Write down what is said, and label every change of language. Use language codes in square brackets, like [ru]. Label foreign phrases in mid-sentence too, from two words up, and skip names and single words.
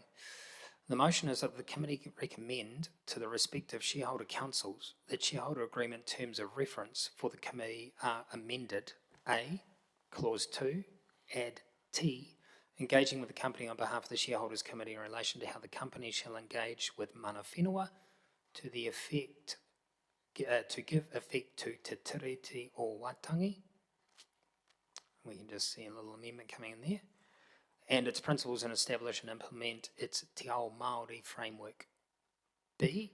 [en] The motion is that the committee recommend to the respective shareholder councils that shareholder agreement terms of reference for the committee are amended. A, clause 2, add T, engaging with the company on behalf of the shareholders committee in relation to how the company shall engage with [mi] mana whenua [en] to the effect, to give effect to Te Tiriti o Waitangi. We can just see a little amendment coming in there. And its principles and establish and implement its [mi] Te Ao Māori [en] framework.